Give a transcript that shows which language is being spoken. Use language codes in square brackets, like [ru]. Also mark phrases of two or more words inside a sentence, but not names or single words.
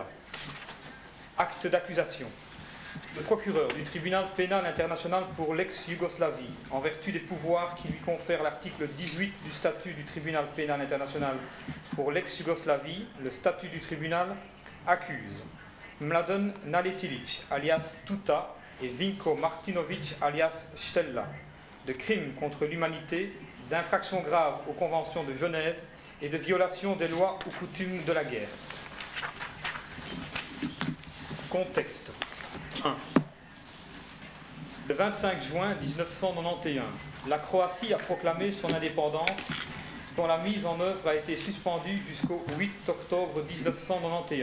[fr] Acte d'accusation. Le procureur du tribunal pénal international pour l'ex-Yougoslavie, en vertu des pouvoirs qui lui confère l'article 18 du statut du tribunal pénal international pour l'ex-Yougoslavie, le statut du tribunal accuse Mladen Nalitilic alias Tuta et Vinko Martinovic alias Stella de crimes contre l'humanité, d'infractions graves aux conventions de Genève et de violation des lois ou coutumes de la guerre. Contexte. 1. Le 25 juin 1991, la Croatie a proclamé son indépendance dont la mise en œuvre a été suspendue jusqu'au 8 octobre 1991.